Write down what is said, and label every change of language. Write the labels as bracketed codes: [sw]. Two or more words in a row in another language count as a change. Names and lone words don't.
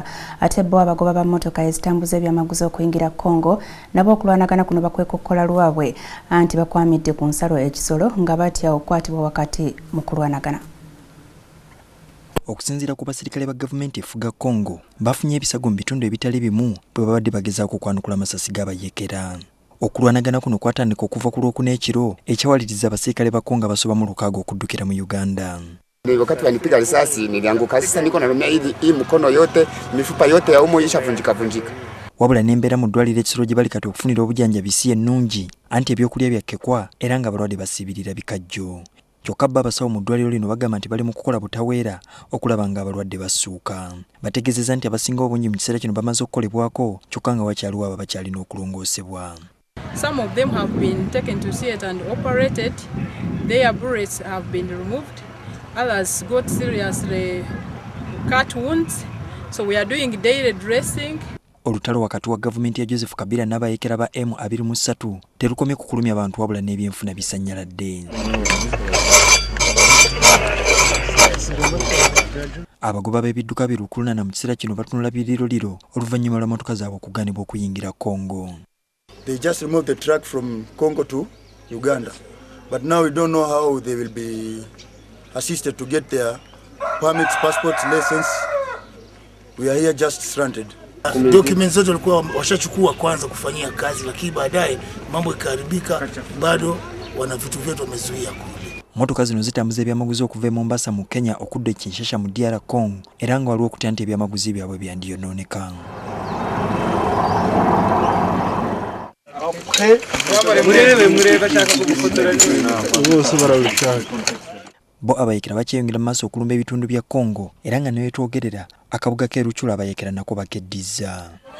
[lg] Ate bo abagoba ba mmotoka ezitambuza ebyamaguzi okuyingira Congo nabo okulwanagana kuno bakwekokkola lwabwe anti bakwamidde ku nsalo ekisolo nga batya okukwatibwa wakati mu kulwanagana. Okusinziira ku basirikale ba gavumenti efuga Congo bafunye ebisago mu bitundu ebitali bimu bwe babadde bagezaako okwanukula amasasi g'abayeekera. Okulwanagana kuno kwatandika okuva ku Lwokuna ekiro ekyawaliriza abasirikale ba Congo abasoba mu 600 okuddukira mu Uganda. [sw] Wakati wanipiga risasi nilianguka, sasa niko naumia hii mkono yote, mifupa yote ya umu ishavunjika. [lg] Wabula n'embeera mu ddwaliro ekisolo gye bali kati okufunira obujjanjabi si ennungi anti ebyokulya byakkekwa era nga abalwadde basiibirira bikajjo. Kyokka bo abasawo mu ddwaliro lino bagamba nti bali mu kukola butaweera okulaba nga abalwadde bassuuka. Bategeezezza nti abasinga obungi mu kiseera kino bamaze okukolebwako kyokka nga wakyaliwo abo bakyalina okulongoosebwa. [en] Some of them have been taken to theatre and operated. Their bullets have been removed. Others got seriously cut wounds. So we are doing daily dressing. [lg] Olutalo wakati wa gavumenti ya Joseph Kabila n'abayeekera ba M23 terukomye kukulumya abantu wabula n'ebyenfuna bisanyaladde. Abagoba b'ebidduka birukulunana mu kiseera kino batunula biriroliro oluvannyuma lwa motoka zaabwe okugaanibwa okuyingira Congo. [en] They just removed the truck from Congo to Uganda, but now we don't know how they will be assisted to get their permits, passports, license. We are here just stranded. [sw] Documents zote walikuwa washachukua kwanza kufanyia kazi, lakini baadaye mambo ikaharibika, bado wana vitu vyetu wamezuia kule. [lg] Motoka zino zitambuza ebyamaguzi okuva e Mombasa mu Kenya okudda e Kinshasa mu DR Congo era nga waliwo okutya nti ebyamaguzi byabwe byandiyonooneka. Bo abayekera bakyeyongera mu maaso okulumba ebitundu bya Congo era nga ne wetwogerera akabuga k'e Rutshuru abayekera nako bakeddiza.